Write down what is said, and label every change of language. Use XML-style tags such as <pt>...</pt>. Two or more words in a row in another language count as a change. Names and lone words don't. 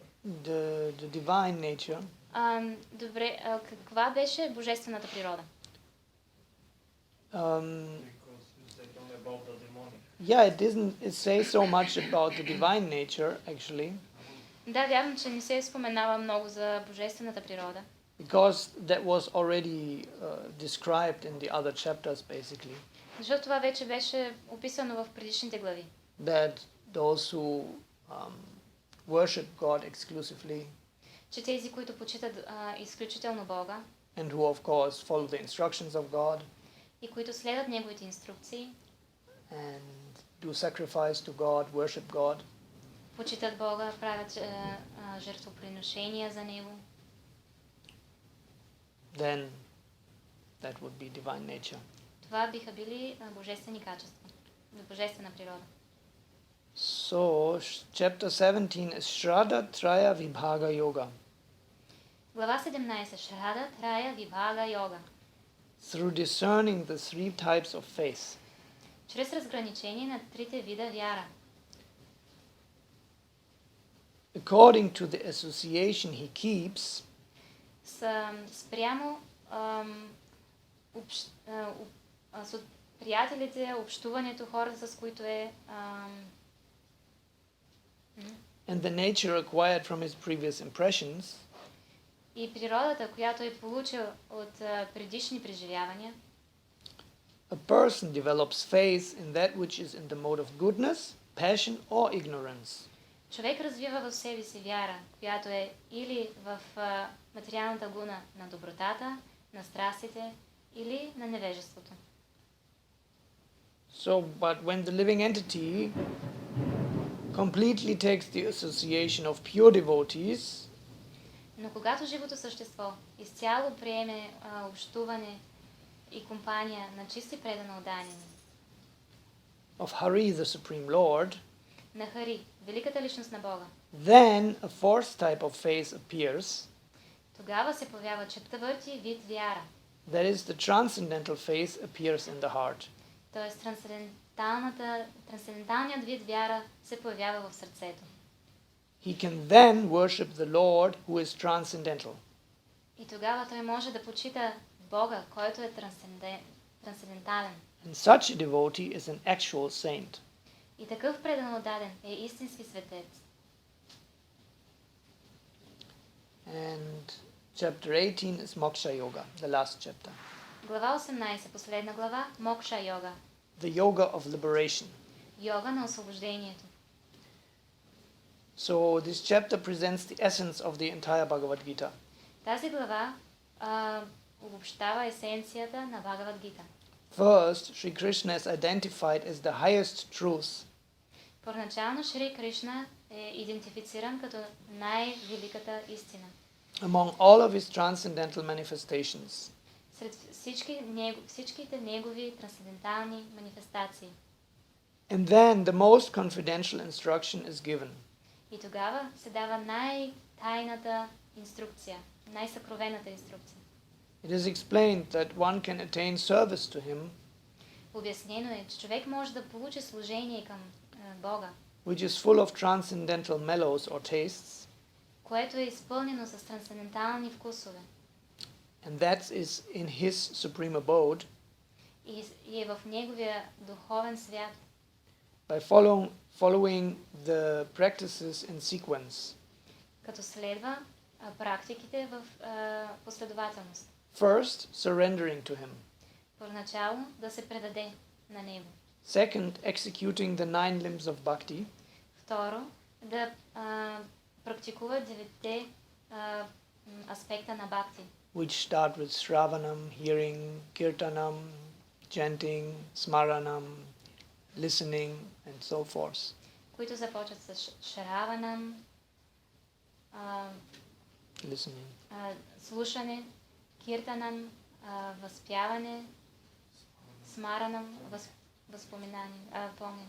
<en>The divine nature.</en> <bg>Добре, каква беше божествената природа?</bg> <en>Because you said only about the demonic. Yeah, it says so much about the divine nature, actually,</en> <bg>Да, вярно, че не се споменава много за божествената природа.</bg> <en>because that was already described in the other chapters, basically.</en> <bg>Защото това вече беше описано в предишните глави.</bg> <en>That those who worship God exclusively</en> <bg>Че тези, които почитат изключително Бога</bg> <en>and who, of course, follow the instructions of God</en> <bg>и които следват Неговите инструкции,</bg> <en>and do sacrifice to God, worship God,</en> <bg>почитат Бога, правят жертвоприношения за Него,</bg> <en>then that would be divine nature.</en> <bg>това биха били божествени качества, божествена природа.</bg> <en>So, chapter 17 is Shraddha Traya Vibhaga Yoga.</en> <bg>Глава 17. Шрада Трая Вибхага Йога.</bg> <en>Through discerning the three types of faith.</en> <bg>Чрез разграничение на трите вида вяра.</bg> <en>According to the association he keeps,</en> <bg>Спрямо с приятелите, общуването, хората, с които е</bg> <en>and the nature acquired from his previous impressions,</en> <bg>и природата, която е получил от предишни преживявания,</bg> <en>a person develops faith in that which is in the mode of goodness, passion, or ignorance.</en> <bg>човек развива в себе си вяра, която е или в материалната гуна на добротата, на страстите или на невежеството.</bg> <en>So, but when the living entity completely takes the association of pure devotees,</en> <bg>Но когато живото същество изцяло приеме общуване и компания на чисти предано отдадени,</bg> <en>of Hari, the Supreme Lord,</en> <bg>на Хари, великата личност на Бога,</bg> <en>then a fourth type of faith appears,</en> <bg>тогава се появява четвърти вид вяра,</bg> <en>that is the transcendental faith appears in the heart.</en> <bg>т.е. трансценденталният вид вяра се появява в сърцето.</bg> <en>He can then worship the Lord who is transcendental.</en> <bg>И тогава той може да почита Бога, който е трансцендентален.</bg> <en>And such a devotee is an actual saint.</en> <bg>И такъв предан отдаден е истински светец.</bg> <en>And chapter 18 is Moksha Yoga, the last chapter.</en> <bg>Глава 18, последна глава, Мокша йога.</bg> <en>The yoga of liberation.</en> <bg>Йога на освобождението.</bg> <en>So this chapter presents the essence of the entire Bhagavad Gita.</en> <bg>Тази глава обобщава есенцията на Бхагават Гита.</bg> <en>First, Sri Krishna is identified as the highest truth.</en> <bg>Първоначално Шри Кришна е идентифициран като най-великата истина.</bg> <en>Among all of his transcendental manifestations.</en> <bg>Сред всичките негови трансцендентални манифестации.</bg> <en>And then the most confidential instruction is given.</en> <bg>И тогава се дава най-тайната инструкция, най-съкровената инструкция.</bg> <en>It is explained that one can attain service to him,</en> <bg>Обяснено е, че човек може да получи служение към Бога,</bg> <en>which is full of transcendental mellows or tastes,</en> <bg>което е изпълнено с трансцендентални вкусове.</bg> <en>and that is in his supreme abode,</en> <bg>И е в неговия духовен свят,</bg> <en>by following the practices in sequence.</en> <bg>като следва практиките в последователност.</bg> <en>First, surrendering to him.</en> <bg>Първоначално да се предаде на него.</bg> <en>Second, executing the 9 limbs of bhakti.</en> <bg>Второ, да практикува 9 аспекта на бхакти,</bg> <en>Which start with Shravanam, hearing, Kirtanam, chanting, Smaranam, listening, and so forth.</en> <bg>които започват с шраванам,</bg> <en>Listening.</en> <bg>слушане, киртанам, възпяване, смаранам, възпоминание, помнене.</bg>